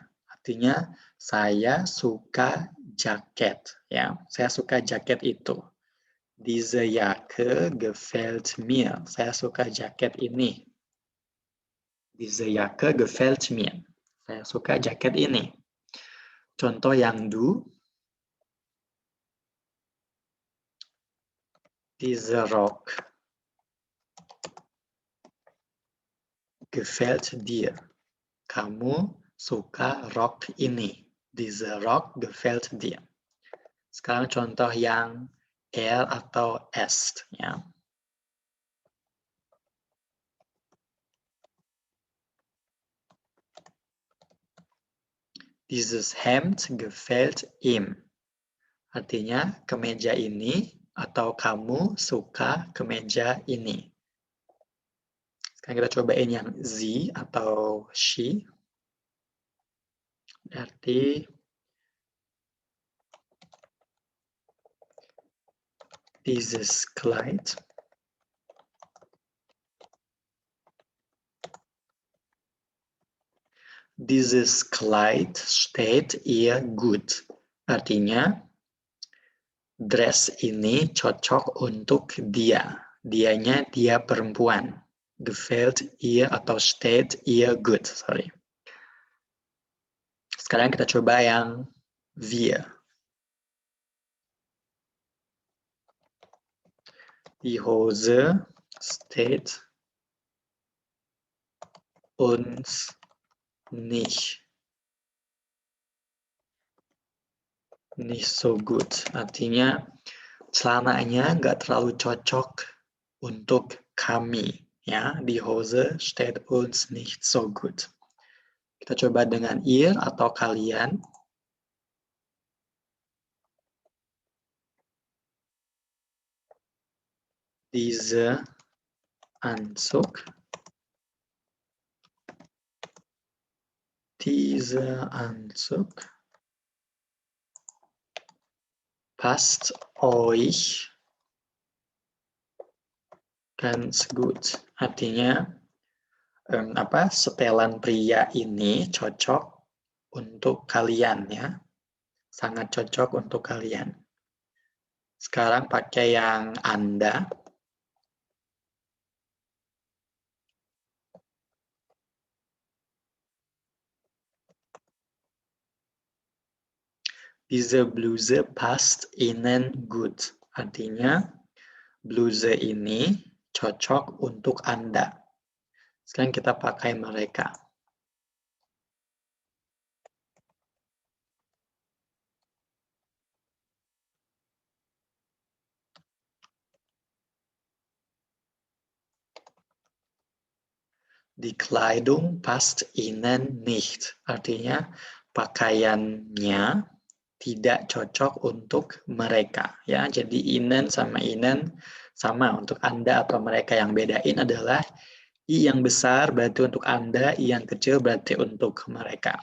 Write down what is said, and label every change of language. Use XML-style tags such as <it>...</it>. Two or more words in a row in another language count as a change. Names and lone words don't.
<id>Artinya, saya suka jaket. Ya, saya suka jaket itu.</id> <de>Diese Jacke gefällt mir.</de> <id>Saya suka jaket ini.</id> <de>Diese Jacke gefällt mir.</de> <id>Saya suka jaket ini. Contoh yang du.</id> <de>Dieser Rock gefällt dir.</de> <id>Kamu suka rok ini.</id> <de>Dieser Rock gefällt dir.</de> <id>Sekarang contoh yang er atau est. Ya.</id> <de>Dieses Hemd gefällt ihm.</de> <id>Artinya kemeja ini atau kamu suka kemeja ini. Sekarang kita cobain yang sie atau she.</id> <de>Berarti dieses Kleid steht ihr gut.</de> <id>Artinya dress ini cocok untuk dia. Dianya dia perempuan.</id> <de>Gefällt ihr atau steht ihr gut.</de> <id>Sorry. Sekarang kita coba yang wir.</id> <de>Die Hose steht uns nicht so gut.</de> <id>Artinya celananya nggak terlalu cocok untuk kami. Ya,</id> <de>die Hose steht uns nicht so gut.</de> <id>Kita coba dengan ihr atau kalian.</id> <de>Dieser Anzug passt euch ganz gut.</de> <id>Artinya setelan pria ini cocok untuk kalian ya. Sangat cocok untuk kalian. Sekarang pakai yang Anda.</id> <de>Diese Bluse passt Ihnen gut.</de> <id>Artinya, bluse ini cocok untuk Anda. Sekarang kita pakai mereka.</id> <de>Die Kleidung passt Ihnen nicht.</de> <id>Artinya, pakaiannya tidak cocok untuk mereka. Ya, jadi Ihnen sama Ihnen sama untuk Anda atau mereka. Yang bedain adalah I yang besar berarti untuk Anda, I yang kecil berarti untuk mereka.</id>